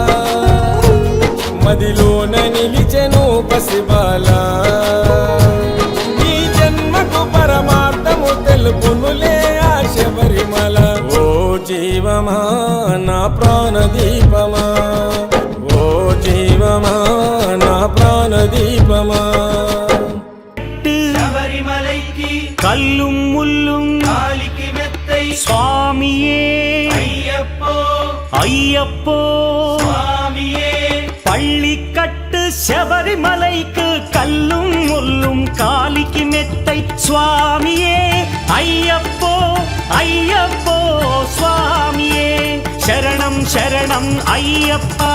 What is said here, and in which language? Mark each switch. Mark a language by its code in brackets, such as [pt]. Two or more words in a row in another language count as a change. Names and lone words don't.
[te] మదిలోన నిలిచెను పసిబాల ఈ జన్మకు పరమార్థము తెలుపునులే ఆ శబరిమల ఓ జీవమా నా ప్రాణదీపమా ఓ జీవమా నా ప్రాణదీపమా శబరిమలైకి [ta] கல்லும் முள்ளும் காலிக்கு மெத்தை சுவாமியே ஐயப்போ ஐயப்போ சுவாமியே பள்ளிக்கட்டு శబరిమలైக்கு கல்லும் முள்ளும் காலிக்கு மெத்தை சுவாமியே ஐயப்போ ஐயப்போ சுவாமியே சரணம் சரணம் ஐயப்பா